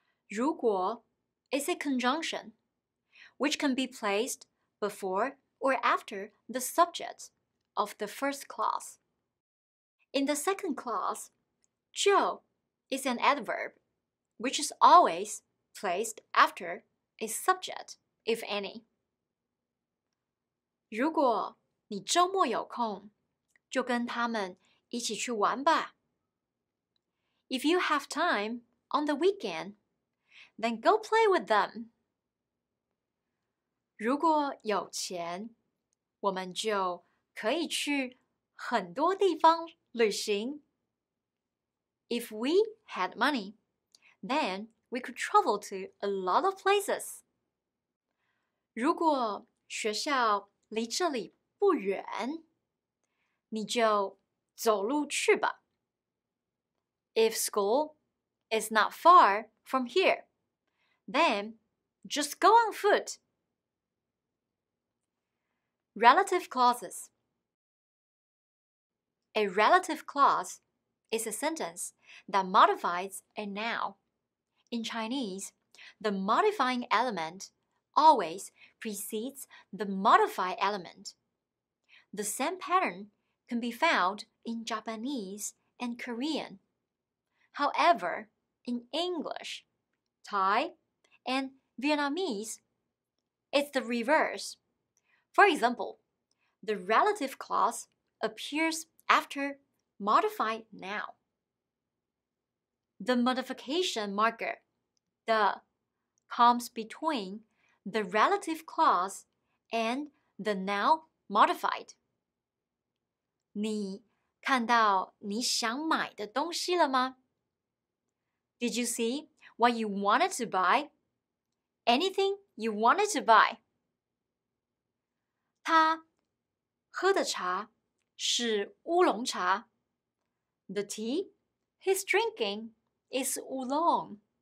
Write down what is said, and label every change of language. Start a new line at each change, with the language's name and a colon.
English: 如果 is a conjunction, which can be placed before or after the subject of the first clause. In the second clause, 就 is an adverb, which is always placed after a subject, if any.
Chinese: 如果你周末有空，就跟他们一起去玩吧。
English: If you have time on the weekend, then go play with them.
Chinese: 如果有钱，我们就可以去很多地方旅行。
English: If we had money, then we could travel to a lot of places.
Chinese: 如果学校离这里不远，你就走路去吧。
English: If school is not far from here, then just go on foot. Relative clauses. A relative clause is a sentence that modifies a noun. In Chinese, the modifying element always precedes the modified element. The same pattern can be found in Japanese and Korean. However, in English, Thai, and Vietnamese, it's the reverse. For example, the relative clause appears after modified noun. The modification marker, the, comes between the relative clause and the noun modified.
Chinese: 你看到你想买的东西了吗？
English: Did you see what you wanted to buy? Anything you wanted to buy.
Chinese: 他喝的茶是乌龙茶。
English: The tea he's drinking is oolong.